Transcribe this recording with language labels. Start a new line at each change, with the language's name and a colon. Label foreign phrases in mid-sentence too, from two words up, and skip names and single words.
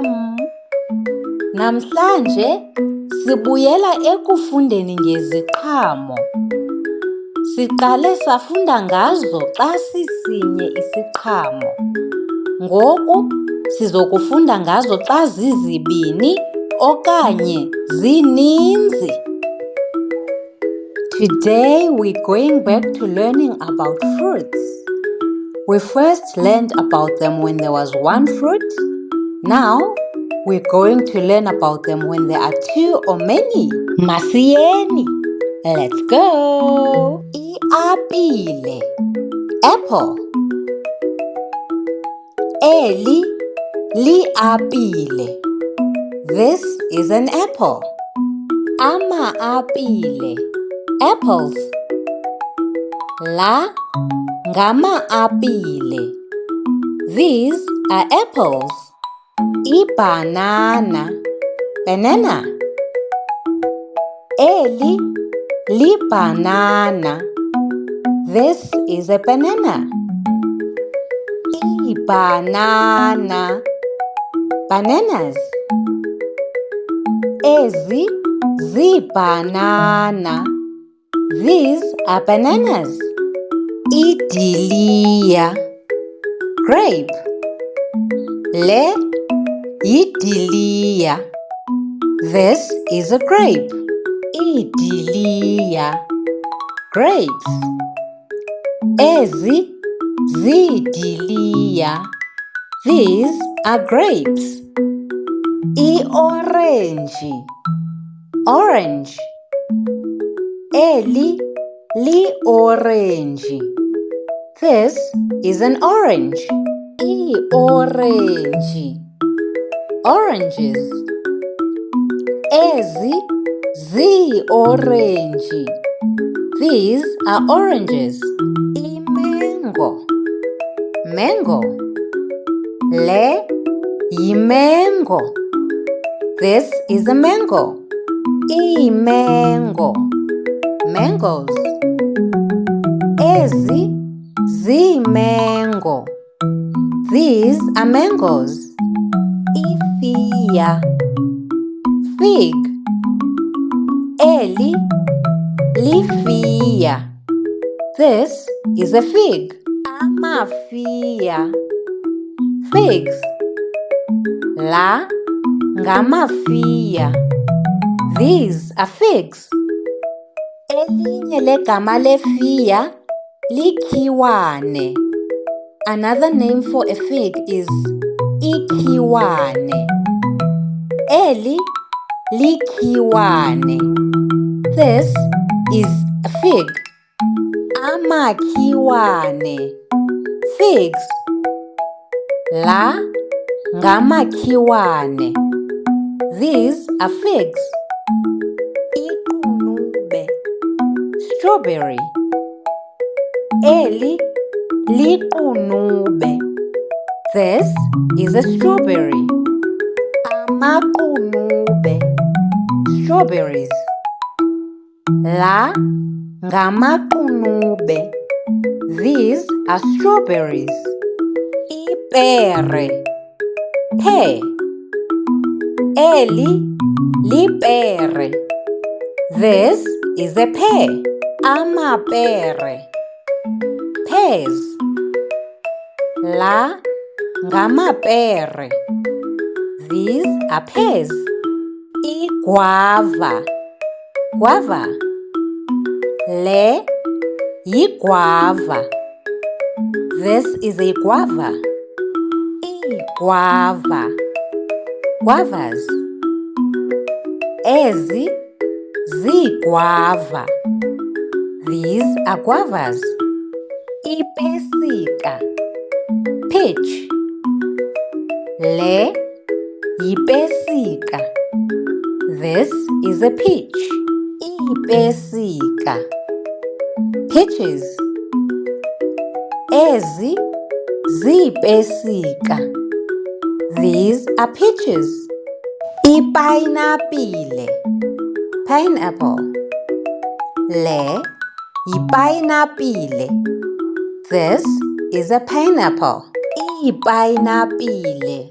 Xhosa: Namhlanje sibuyela ekufundeni ngeziqhamo. Siqale safunda ngazo xa sisinye isiqhamo. Ngoku sizokufunda ngazo xa zizibini okanye zininzi.
English: Today we're going back to learning about fruits. We first learned about them when there was one fruit. Now we're going to learn about them when there are two or many. Masiyeni. Let's go.
Xhosa: Iapile. Apple. Eli liapile.
English: This is an apple.
Xhosa: Ama-apile. Apples. La ngama-apile.
English: These are apples. Ibanana.
Xhosa: Banana. Eli libanana.
English: This is a banana.
Xhosa: Ibanana. Bananas. Ezi zibanana.
English: These are bananas. Idiliya.
Xhosa: Grape. Le yidiliya.
English: This is a grape.
Xhosa: Idiliya. Grapes. Ezi zidiliya.
English: These are grapes. I-orange.
Xhosa: Orange. Eli li-orange.
English: This is an orange. I-orange. Oranges.
Xhosa: Ezi zi-orange.
English: These are oranges. I-mango.
Xhosa: Mango. Le yi-mango.
English: This is a mango. I-mango. Mangoes.
Xhosa: Ezi zi-mango.
English: These are mangoes. Ifiya.
Xhosa: Fig. Eli lifiya.
English: This is a fig. Amafiya.
Xhosa: Figs. La ngamafiya.
English: These are figs.
Xhosa: Elinye legama lefiya likhiwane.
English: Another name for a fig is ikhiwane.
Xhosa: Eli likhiwane.
English: This is a fig. Amakhiwane.
Xhosa: Figs. La ngamakhiwane.
English: These are figs. Iqunube.
Xhosa: Strawberry. Eli liqunube.
English: This is a strawberry. Amaqunube.
Xhosa: Strawberries. La ngamaqunube.
English: These are strawberries.
Xhosa: Ipere. Pear. Eli lipere.
English: This is a pear. Amapere.
Xhosa: Pears. La ngamapere.
English: These are pears.
Xhosa: Iguava. Guava. Le yiguava.
English: This is a guava.
Xhosa: Iguava. Guavas. Ezi ziguava.
English: These are guavas. Ipesika.
Xhosa: Peach. Le yipesika.
English: This is a peach.
Xhosa: Ipesika. Peaches. Ezi ziipesika.
English: These are peaches.
Xhosa: Ipineapple. Pineapple. Le yipayinapile.
English: This is a pineapple.
Xhosa: Ipayinapile.